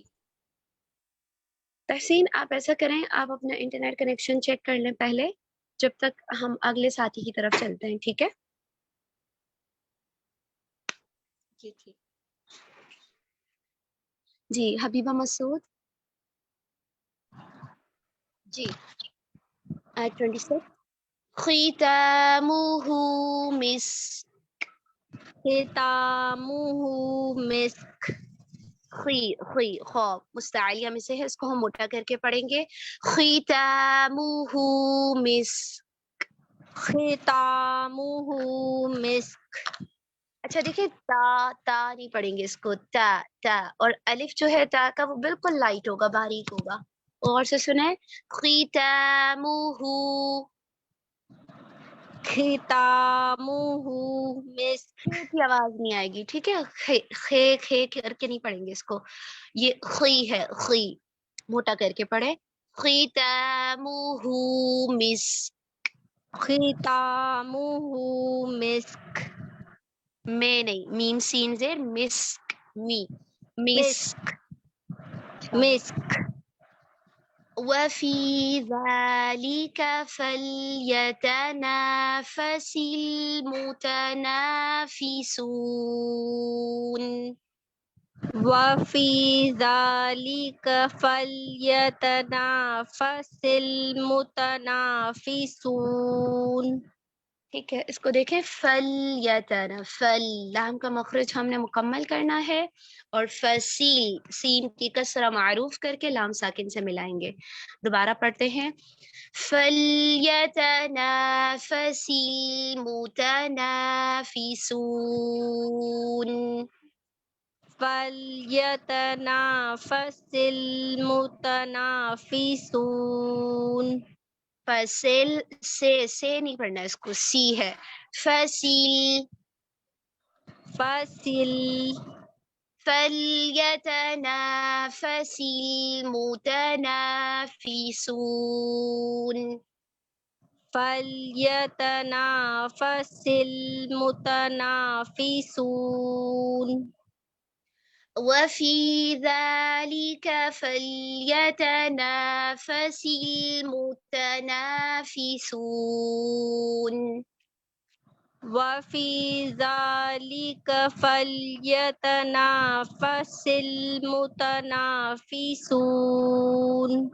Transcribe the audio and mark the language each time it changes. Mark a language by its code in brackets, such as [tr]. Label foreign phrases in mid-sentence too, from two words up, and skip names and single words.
[ur] تحسین، آپ ایسا کریں، آپ اپنا [en] internet connection check [ur] کر لیں پہلے، جب تک ہم اگلے ساتھی کی طرف چلتے ہیں. ٹھیک ہے? جی ٹھیک. جی حبیبہ مسعود. جی [ar] 26 ختامه مسك. ختامه مسك. [ur] خ خو مستعلیہ میں سے ہے، اس کو ہم موٹا کر کے پڑھیں گے. [ar] ختامه مسك. ختامه مسك. [ur] اچھا دیکھیے، تا تا نہیں پڑھیں گے اس کو، تا تا. اور الف جو ہے تا کا، وہ بالکل لائٹ ہوگا، باریک ہوگا. اور سے سنے۔ ختامہ. [ar] ختامه مسك. [ur] خے کی آواز نہیں آئے گی۔ ٹھیک ہے, خے خے خے کر کے نہیں پڑھیں گے اس کو. یہ خی ہے، خی۔ موٹا کر کے پڑھے. [ar] ختامه مسك. ختامه مسك. [ur] میں نہیں، میم سین زیر مسک. می مسک۔ مسک. [ar] وفي ذلك فليتنافس المتنافسون. وفي ذلك فليتنافس المتنافسون. [ur] ٹھیک ہے، اس کو دیکھیں. فل یا تنا، فل لام کا مخرج ہم نے مکمل کرنا ہے، اور فسیل سین کی کسرہ معروف کر کے لام ساکن سے ملائیں گے. دوبارہ پڑھتے ہیں۔ فل یا تنا فسیل متنافسون. [ar] فليتنافس المتنافسون. [ur] فسل سے نہیں پڑھنا، اس کو سی ہے. فسیل۔ فسیل. [ar] فليتنافس المتنافسون. فليتنافس المتنافسون. وفي ذلك فليتنافس المتنافسون. وفي ذلك فليتنافس المتنافسون.